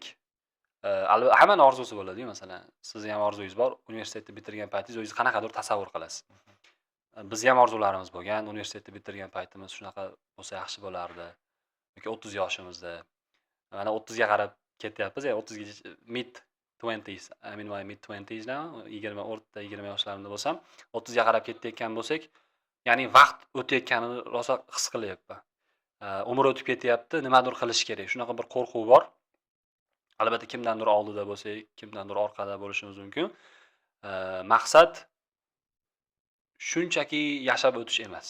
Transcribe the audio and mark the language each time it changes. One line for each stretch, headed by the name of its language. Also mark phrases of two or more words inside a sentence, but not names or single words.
Uzbek: Hammani orzusi bo'ladi-ku, masalan, sizni ham orzungiz bor, universitetni bitirgan paytingiz o'zingiz qanaqadir tasavvur qilasiz. Bizni ham orzularimiz bo'lgan, universitetni bitirgan paytimiz shunaqa bo'lsa yaxshi bo'lardi. Yoki 30 yoshimizda. Mana 30 ga qarab ketyapmiz, 30 ga
English: mid 20s, I mean my mid 20s now,
Uzbek: 20 yoshlarimda bo'lsam, 30 ga qarab ketayotgan bo'lsak, ya'ni vaqt o'tayotganini rosa his qilyapman. Umr o'tib ketyapti, nimadir qilish kerak. Shunaqa bir qo'rquv bor. Albatta kimdandir oldida bo'lsak, kimdandir orqada bo'lishimiz mumkin. Maqsad shunchaki yashab o'tish emas.